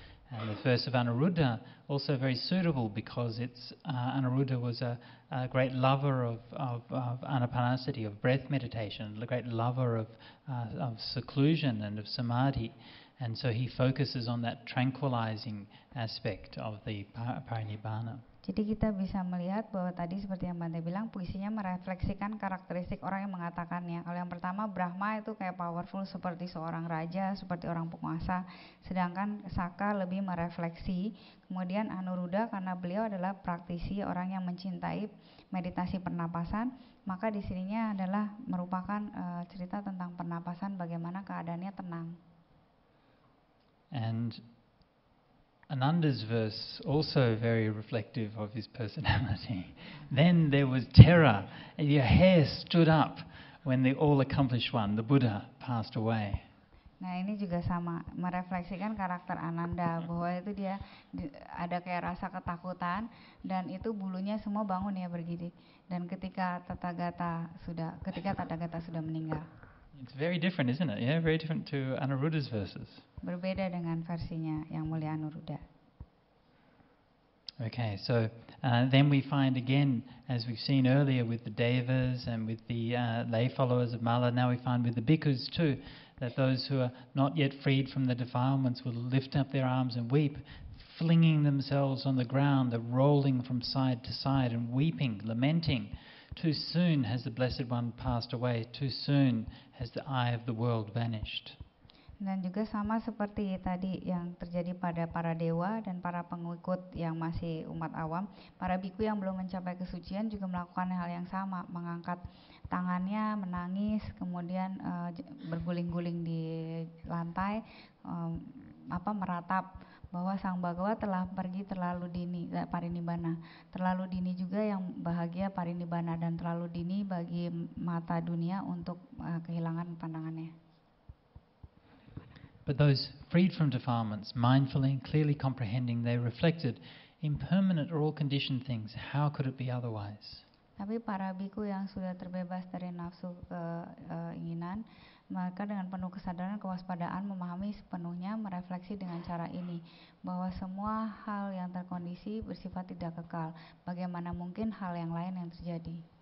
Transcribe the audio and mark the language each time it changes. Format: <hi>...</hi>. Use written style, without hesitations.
<en>And the verse of Anuruddha, also very suitable because Anuruddha was a great lover of anapanasati, of breath meditation, a great lover of seclusion and of samadhi. And so he focuses on that tranquilizing aspect of the parinibbana.</en> <id>Jadi kita bisa melihat bahwa tadi seperti yang Bante bilang, puisinya merefleksikan karakteristik orang yang mengatakannya. Kalau yang pertama, Brahma itu kayak powerful seperti seorang raja, seperti orang penguasa. Sedangkan Sakka lebih merefleksi. Kemudian Anuruddha karena beliau adalah praktisi, orang yang mencintai meditasi pernapasan. Maka di sininya adalah merupakan cerita tentang pernapasan, bagaimana keadaannya tenang.</id> <en>And Ananda's verse also very reflective of his personality. Then there was terror, and your hair stood up when the all-accomplished one, the Buddha, passed away.</en> <id>Nah ini juga sama, merefleksikan karakter Ananda, bahwa itu dia ada kayak rasa ketakutan dan itu bulunya semua bangun ya berdiri. Dan ketika Tathagata sudah meninggal.</id> <en>It's very different, isn't it? Yeah, very different to Anuruddha's verses.</en> <id>Berbeda dengan versinya Yang Mulia Anuruddha.</id> <en>Okay, so then we find again, as we've seen earlier with the Devas and with the lay followers of Mala, now we find with the bhikkhus too, that those who are not yet freed from the defilements will lift up their arms and weep, flinging themselves on the ground, they're rolling from side to side and weeping, lamenting. Too soon has the Blessed One passed away, too soon has the eye of the world vanished.</en> <id>Dan juga sama seperti tadi yang terjadi pada para dewa dan para pengikut yang masih umat awam, para biku yang belum mencapai kesucian juga melakukan hal yang sama, mengangkat tangannya, menangis, kemudian berguling-guling di lantai, meratap bahwa Sang Bhagawa telah pergi terlalu dini, parinibbana. Terlalu dini juga yang bahagia parinibbana dan terlalu dini bagi mata dunia untuk kehilangan pandangannya.</id> <en>But those freed from defilements, mindfully and clearly comprehending, they reflected, impermanent are all conditioned things, how could it be otherwise?</en> <id>Tapi para biku yang sudah terbebas dari nafsu keinginan, maka dengan penuh kesadaran kewaspadaan memahami sepenuhnya, merefleksi dengan cara ini, bahwa semua hal yang terkondisi bersifat tidak kekal. Bagaimana mungkin hal yang lain yang terjadi?</id>